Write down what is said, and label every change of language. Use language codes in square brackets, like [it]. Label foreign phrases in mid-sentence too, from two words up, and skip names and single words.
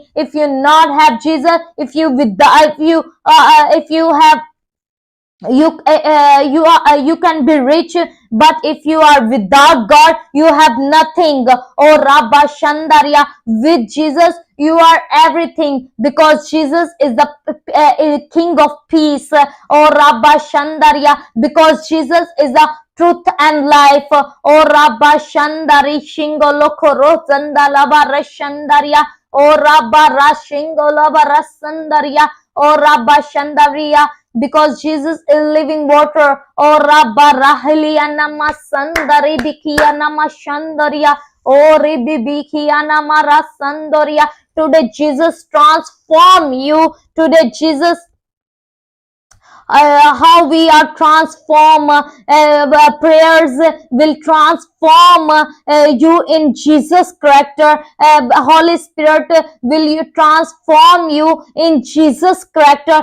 [en] If you not have Jesus, if you have you can be rich, but if you are without God, you have nothing. Oh, Rabba Shandarya. With Jesus you are everything, because Jesus is the King of peace. Oh, Rabba Shandarya. Because Jesus is the truth and life. Oh, Rabba Shandari Shingo Lokoro Zandalaba Rashandarya. Oh, Rabba Rashingo Laba Rasandarya. Oh, Rabba Shandarya. Because Jesus is living water. Oh, Rabba Rahiliya Nama Sandari Bikiya Nama Shandarya. Oh, Ribi Bikiya Nama Rasandarya. Today Jesus transform you. Today Jesus how we are transformed. Prayers will transform you in Jesus character. Holy Spirit will you transform you in Jesus character.